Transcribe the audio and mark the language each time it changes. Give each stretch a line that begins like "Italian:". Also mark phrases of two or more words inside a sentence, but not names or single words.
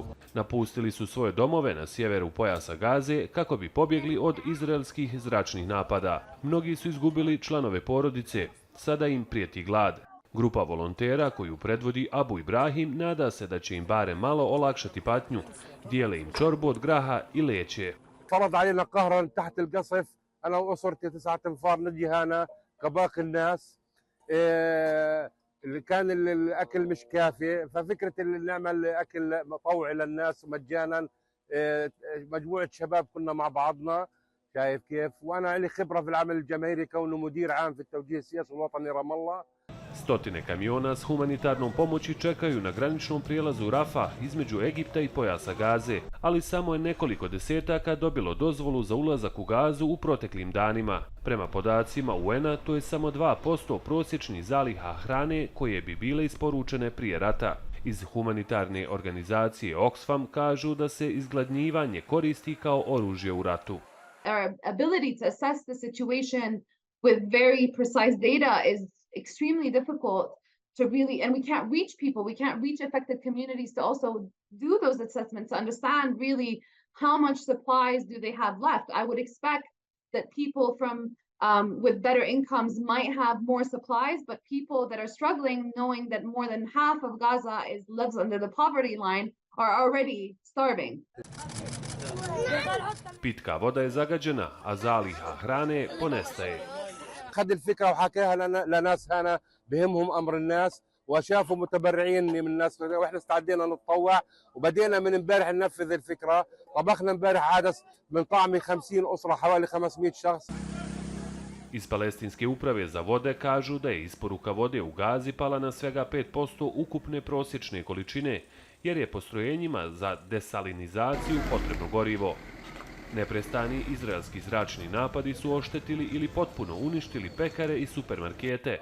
Bosnian: Napustili su svoje domove na sjeveru pojasa Gaze kako bi pobjegli od izraelskih zračnih napada. Mnogi su izgubili članove porodice, sada im prijeti glad. Grupa volontera koju predvodi Abu Ibrahim nada se da će im barem malo olakšati patnju. Dijele im čorbu od graha i leće.
Arabic: أنا وأسرتي 9 أنفار نجي هنا كباقي الناس كان الأكل مش كافي ففكرة اللي نعمل أكل طوعي للناس مجانا مجموعة شباب كنا مع بعضنا شايف كيف وأنا لي خبرة في العمل الجماهيري كونه مدير عام في التوجيه السياسي الوطني رام الله.
Bosnian: Stotine kamiona s humanitarnom pomoći čekaju na graničnom prijelazu Rafa između Egipta i pojasa Gaze, ali samo je nekoliko desetaka dobilo dozvolu za ulazak u Gazu u proteklim danima. Prema podacima UN-a, to je samo 2% prosječnih zaliha hrane koje bi bile isporučene prije rata. Iz humanitarne organizacije Oxfam kažu da se izgladnjivanje koristi kao oružje u ratu.
English: Our ability to assess the situation with very precise data is extremely difficult to really, and we can't reach people, we can't reach affected communities to also do those assessments to understand really how much supplies do they have left. I would expect that people from with better incomes might have more supplies, but people that are struggling, knowing that more than half of Gaza lives under the poverty line, are already starving.
Bosnian: Pitka voda je zagađena, a zaliha hrane ponestaje.
Arabic: خد الفكره وحكاها لناس هنا بهمهم امر الناس وشافوا متبرعين من الناس واحنا استعدينا نتطوع وبدينا من امبارح ننفذ الفكره. طبخنا امبارح عدس من طعم 50 اسره حوالي 500 شخص.
Bosnian: Iz palestinske uprave za vode kažu da je isporuka vode u Gazi pala na svega 5% ukupne prosječne količine, jer je postrojenjima za desalinizaciju potrebno gorivo. Neprestani izraelski zračni napadi su oštetili ili potpuno uništili pekare i supermarkete.